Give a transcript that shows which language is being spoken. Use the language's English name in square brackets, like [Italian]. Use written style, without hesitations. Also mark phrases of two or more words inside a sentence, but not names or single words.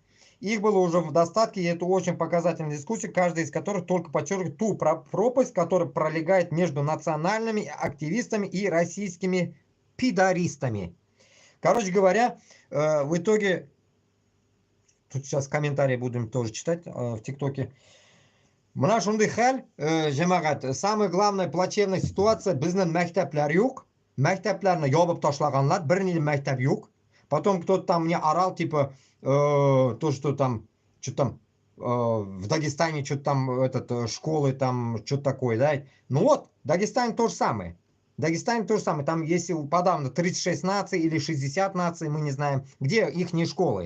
[Russian] Их было уже в достатке, и это очень показательная дискуссия, каждая из которых только подчеркивает ту пропасть, которая пролегает между национальными активистами и российскими пидористами. Короче говоря, в итоге, тут сейчас комментарии будем тоже читать в ТикТоке. [Tatar] Мына шундай хәл, [Russian] җәмәгать, самая главная плачевная ситуация, [Tatar] безнең мәктәпләр юк, мәктәпләрне ябып ташлаганнар, берни мәктәп юк. [Russian] Потом кто-то там мне орал, типа, то, что там, в Дагестане, что-то там, школы, там, что-то такое, да. Ну вот, Дагестан то же самое. Дагестан то же самое. Там, если подавно 36 наций или 60 наций, мы не знаем, где их школы.